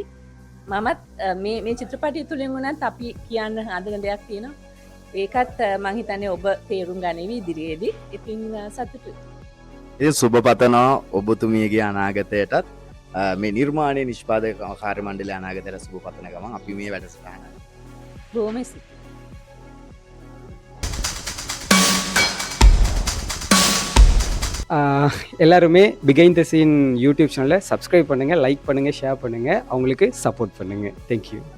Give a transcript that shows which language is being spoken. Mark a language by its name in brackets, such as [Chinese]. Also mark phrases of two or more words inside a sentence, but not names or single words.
[Sinhala] මමත් මේ චිත්‍රපටිය තුළින් වුණත් අපි කියන්න හදන දෙයක් තියෙනවා. ඒකත් මං හිතන්නේ ඔබ තේරුම් ගනිවි ඉදිරියේදී. ඉතින් සතුටුයි. ඒ සුබ පතනවා ඔබතුමියගේ අනාගතයටත් මේ නිර්මාණය නිෂ්පාදක කාර්ය මණ්ඩලය අනාගතයට සුබ පතන ගමන් අපි මේ වැඩසටහන [Tamil] ரோமேசி எல்லாருமே பிகைண்ட் த சீன் யூடியூப் சேனலை சப்ஸ்கிரைப் பண்ணுங்கள், லைக் பண்ணுங்கள், ஷேர் பண்ணுங்கள், அவங்களுக்கு சப்போர்ட் பண்ணுங்கள். [English] Thank you.